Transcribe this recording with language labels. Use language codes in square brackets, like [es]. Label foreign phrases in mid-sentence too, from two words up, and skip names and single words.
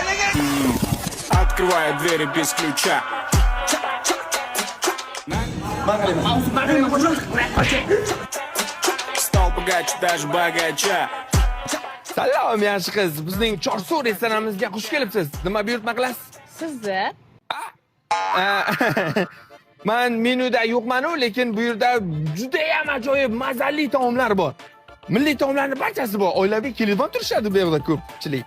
[ru] Открывая двери без ключа. Стал богаче, даже богача. [uz] Salom yaxshi qiz, bizning Chorsu restoranimizga xush kelibsiz. Nima buyurtma qilasiz? Sizni? Men menyuda yo'qman-ku, lekin bu yerda juda ham ajoyib mazali taomlar bor. Milliy taomlarning barchasi bor. Oilaviy kelib turishadi bu yerda ko'pchilik.